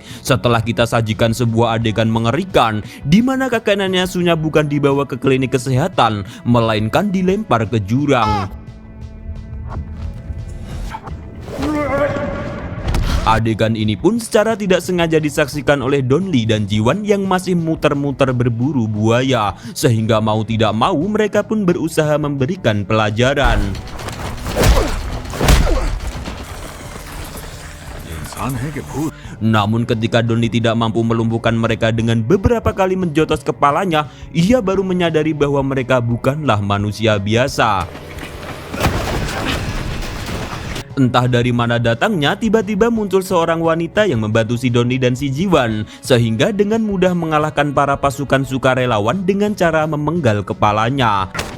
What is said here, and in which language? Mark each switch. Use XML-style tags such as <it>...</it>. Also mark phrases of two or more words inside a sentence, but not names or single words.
<id>Setelah kita sajikan sebuah adegan mengerikan di mana kakek neneknya Sunna bukan dibawa ke klinik kesehatan, melainkan dilempar ke jurang. Adegan ini pun secara tidak sengaja disaksikan oleh Donli dan Jiwan yang masih muter-muter berburu buaya, sehingga mau tidak mau mereka pun berusaha memberikan pelajaran.</id> <hi>इंसान है कि भूत?</hi> <id>Namun ketika Donli tidak mampu melumpuhkan mereka dengan beberapa kali menjotos kepalanya, ia baru menyadari bahwa mereka bukanlah manusia biasa. Entah dari mana datangnya, tiba-tiba muncul seorang wanita yang membantu si Donli dan si Jiwan, sehingga dengan mudah mengalahkan para pasukan sukarelawan dengan cara memenggal kepalanya.</id>